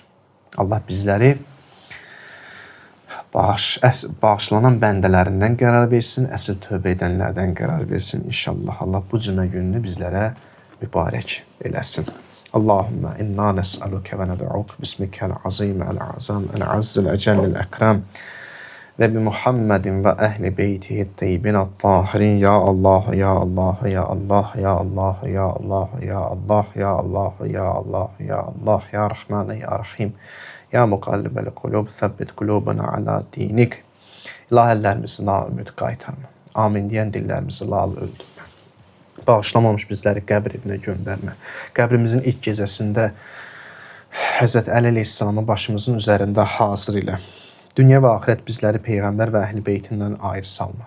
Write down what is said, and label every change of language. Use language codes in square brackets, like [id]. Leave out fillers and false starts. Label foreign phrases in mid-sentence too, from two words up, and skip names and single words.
[az] Allah bizləri bağışlanan bəndələrindən qərar versin, əsl tövbə edənlərdən qərar versin. İnşallah Allah bu cümə gününü bizlərə mübarək eləsin. [ar] اللهم إنا نسألك وندعوك باسمك العظيم الأعظم الأعز الأجل الأكرم وبمحمد وأهل بيته الطيبين الطاهرين. يا الله، يا الله، يا الله، يا الله، يا الله، يا الله، يا الله، يا الله، يا الله، يا رحمن، يا رحيم. يا مقلب القلوب ثبت قلوبنا على دينك. [az] İlahi əllərimizi la ümid qaytarma. Amin deyən dillərimizi lal öldürmə. Bağışlamamış bizləri qəbr evinə göndərmə. Qəbrimizin ilk gecəsində Həzrət Əli əleyhissalamı başımızın üzərində hazır ilə. Dünya və axirət bizləri Peyğəmbər və əhl-i beytindən ayrı salma.